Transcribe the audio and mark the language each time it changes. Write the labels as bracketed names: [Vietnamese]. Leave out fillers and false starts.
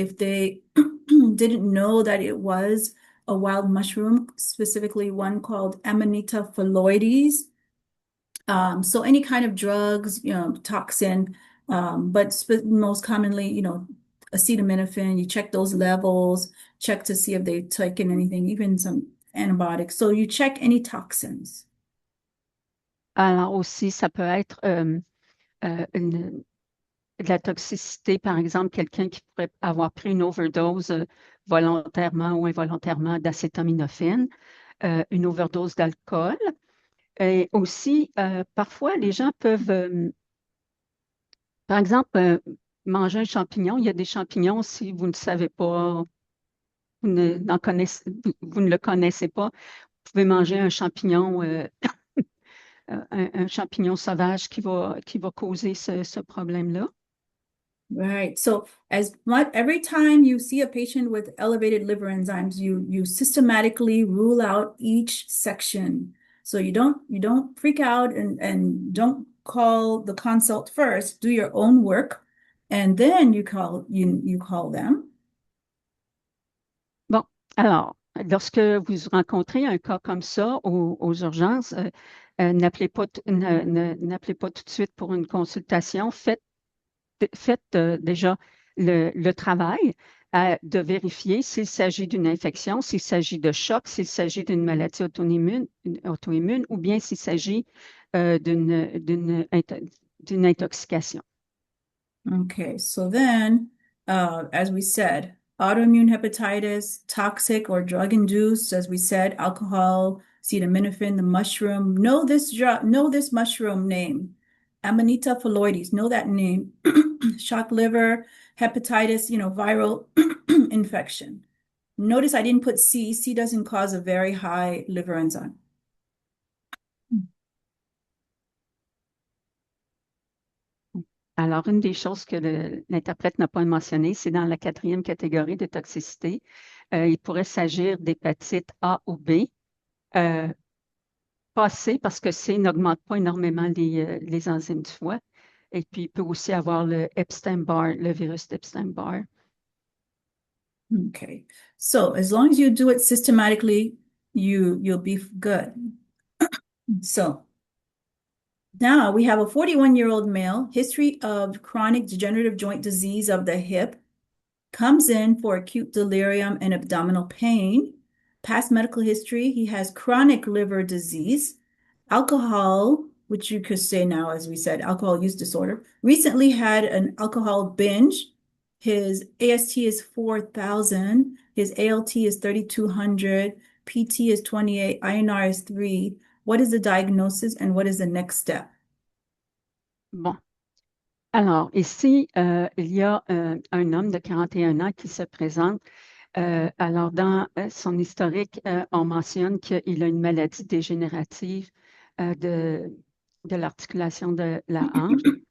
[English] If they didn't know that it was a wild mushroom, specifically one called Amanita phalloides. So any kind of drugs, toxin, but most commonly, acetaminophen, you check those levels, check to see if they've taken anything, even some antibiotics. So you check any toxins. [French] Alors aussi, ça peut être de la toxicité, par exemple, quelqu'un qui pourrait avoir pris une overdose volontairement ou involontairement d'acétaminophène, une overdose d'alcool. Et aussi, parfois, les gens peuvent, par exemple, manger un champignon. Il y a des champignons, si vous ne savez pas, vous ne le connaissez pas, vous pouvez manger un champignon, un champignon sauvage qui va causer ce problème-là. [English] Right. So every time you see a patient with elevated liver enzymes, you systematically rule out each section. So you don't freak out and don't call the consult first. Do your own work, and then you call them. Bon, alors, lorsque vous rencontrez un cas comme ça aux urgences, n'appelez pas, n'appelez pas tout de suite pour une consultation. Faites déjà le travail de vérifier s'il s'agit d'une infection, s'il s'agit de choc, s'il s'agit d'une maladie auto-immune ou bien s'il s'agit d'une intoxication. Okay, so then, as we said, autoimmune hepatitis, toxic or drug-induced, as we said, alcohol, acetaminophen, the mushroom. Know this mushroom name. Amanita phalloides, know that name. Shock liver, hepatitis, viral infection. Notice I didn't put C. C doesn't cause a very high liver enzyme. [French] Alors, une des choses que l'interprète n'a pas mentionné, c'est dans la quatrième catégorie de toxicité. Il pourrait s'agir d'hépatite A ou B. Pas C, parce que C n'augmente pas énormément les enzymes du foie. Et puis, il peut aussi avoir le Epstein-Barr, le virus d'Epstein-Barr. [English] Okay, so as long as you do it systematically, you'll be good. So now we have a 41-year-old male, history of chronic degenerative joint disease of the hip, comes in for acute delirium and abdominal pain. Past medical history, he has chronic liver disease, alcohol, which you could say now, as we said, alcohol use disorder. Recently had an alcohol binge. His AST is 4,000. His ALT is 3,200. PT is 28. INR is 3. What is the diagnosis and what is the next step? [French] Bon. Alors, ici, il y a un homme de 41 ans qui se présente. Alors, dans son historique, on mentionne qu'il a une maladie dégénérative de l'articulation de la hanche.